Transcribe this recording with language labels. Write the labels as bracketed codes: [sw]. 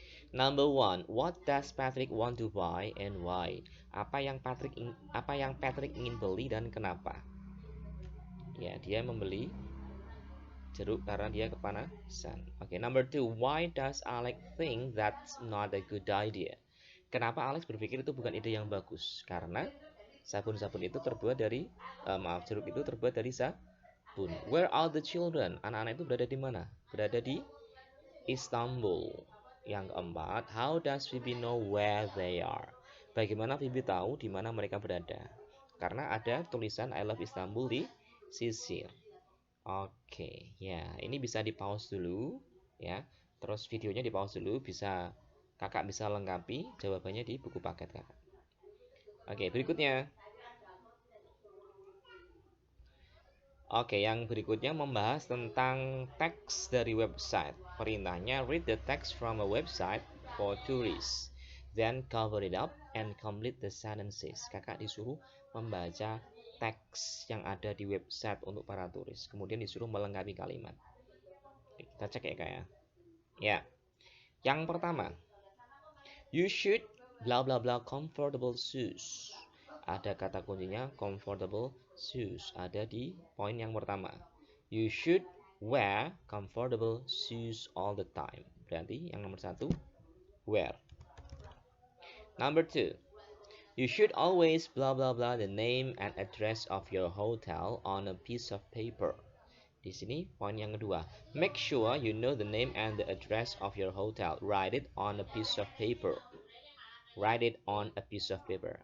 [en] Number one, what does Patrick want to buy and why? [id] Apa yang Patrick ingin beli dan kenapa? Ya, dia membeli jeruk karena dia kepanasan. [en] Oke, number two, why does Alex think that's not a good idea? [id] Kenapa Alex berpikir itu bukan ide yang bagus? Karena sabun-sabun itu terbuat dari jeruk itu terbuat dari sabun. [en] Where are the children? [id] Anak-anak itu berada di mana? Berada di Istanbul. Yang keempat, [en] how does Phoebe know where they are? [id] Bagaimana Phoebe tahu di mana mereka berada? Karena ada tulisan [en] I love Istanbul [id] di sisir. Oke, ya, ini bisa di pause dulu, ya. Terus videonya di pause dulu, kakak bisa lengkapi jawabannya di buku paket kakak. Oke, berikutnya. Oke, yang berikutnya membahas tentang teks dari website. Perintahnya, [en] read the text from a website for tourists, then cover it up and complete the sentences. [id] Kakak disuruh membaca teks yang ada di website untuk para turis, kemudian disuruh melengkapi kalimat. Kita cek ya kak ya. Ya, yang pertama, [en] you should bla bla bla comfortable shoes. [id] Ada kata kuncinya [en] comfortable shoes, [id] ada di poin yang pertama. [en] You should wear comfortable shoes all the time. [id] Berarti yang nomor satu, wear. [en] Number two, you should always bla bla bla the name and address of your hotel on a piece of paper. [id] Di sini poin yang kedua, [en] make sure you know the name and the address of your hotel. Write it on a piece of paper. Write it on a piece of paper.